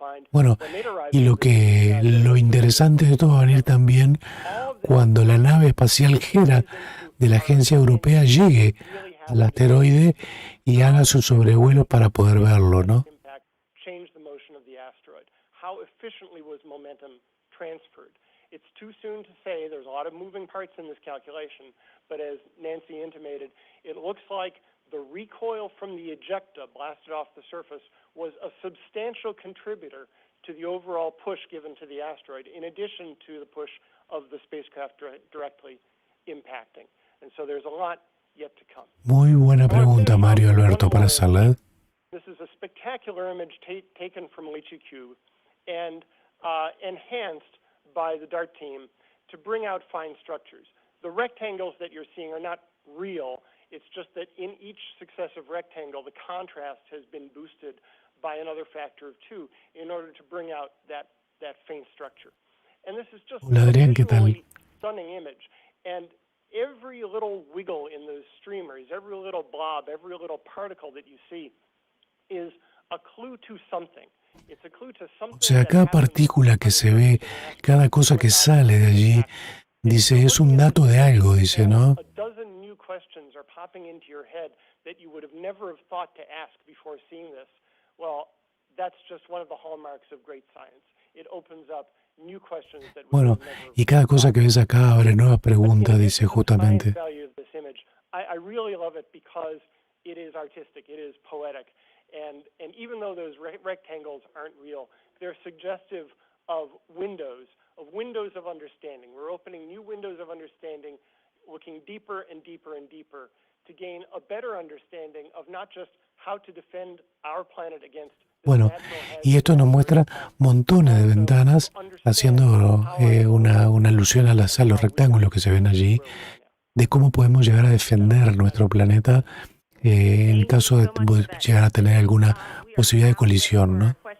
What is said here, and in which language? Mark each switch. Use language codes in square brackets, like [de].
[es] Bueno, y lo interesante de todo va a venir también cuando la nave espacial Hera de la Agencia Europea llegue al asteroide y haga su sobrevuelo para poder verlo, ¿no? [en] Impact changed the motion of the asteroid. How efficiently was momentum transferred? It's too soon to say. There's a lot of moving parts in this calculation, but as Nancy intimated, it looks like the recoil from the ejecta blasted off the surface was a substantial contributor to the overall push given to the asteroid, in addition to the push of the spacecraft directly impacting. And so there's a lot yet to come. [es] Muy buena pregunta, Mario Alberto, para hacerla. [en] This is a spectacular image taken from LiCiQ and enhanced by the DART team to bring out fine structures. The rectangles that you're seeing are not real. It's just that in each successive rectangle, the contrast has been boosted by another factor of 2 in order to bring out that faint structure. And this is just [es] Hola, Adrián, ¿qué tal? [en] Stunning image. And every little wiggle in those streamers, every little blob, every little particle that you see is a clue to something. It's a clue to something. [es] O sea, cada partícula que se ve, cada cosa que sale de allí, dice, es un dato de algo, dice, ¿no? [en] A dozen new questions are popping into your head that you would have never have thought to ask before seeing this. Well, that's just one of the hallmarks of great science. It opens up new questions that we [es] Bueno, [en] would never [es] y cada cosa que ves acá abre nuevas preguntas, dice justamente. [en] I really love it because it is artistic, it is poetic, and even though those rectangles aren't real, they're suggestive of windows of understanding. We're opening new windows of understanding, looking deeper and deeper and deeper to gain a better understanding of not just how to defend our planet against. [es] Bueno, y esto nos muestra montones de ventanas haciendo una alusión a los rectángulos que se ven allí, de cómo podemos llegar a defender nuestro planeta en caso de llegar a tener alguna posibilidad de colisión, ¿no?